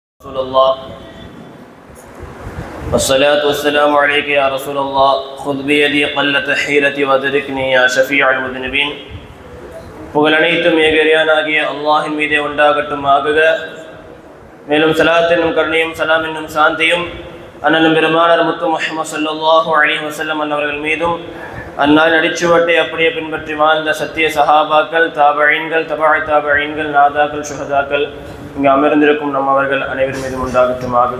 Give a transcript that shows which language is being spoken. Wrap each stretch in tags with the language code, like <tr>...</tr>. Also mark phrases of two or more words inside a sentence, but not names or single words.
<ar>رسول الله والصلاة والسلام عليك يا رسول الله خذ بيدي قلة حيلتي وادركني يا شفيع المذنبين.</ar> <ta>புகழ் அனைத்தும் ஏகரியானாகிய அல்லாஹின் மீதே உண்டாகட்டுமாகுக. மேலும் ஸலாத் என்னும் கருணையும் சலாம் என்னும் சாந்தியும் அண்ணலும் பெருமானார் முத்து முஹம்மது</ta> <ar>صلى الله عليه وسلم</ar> <ta>அவர்கள் மீதும் அன்னார் நடிச்சுவட்டை அப்படியே பின்பற்றி வாழ்ந்த சத்திய சஹாபாக்கள், தாபஈன்கள், தபஅ தாபஈன்கள், நாதாக்கள், ஷுஹதாக்கள், இங்கு அமர்ந்திருக்கும் நம் அவர்கள் அனைவர் மீதும் உண்டாகட்டுமாகுக.</ta>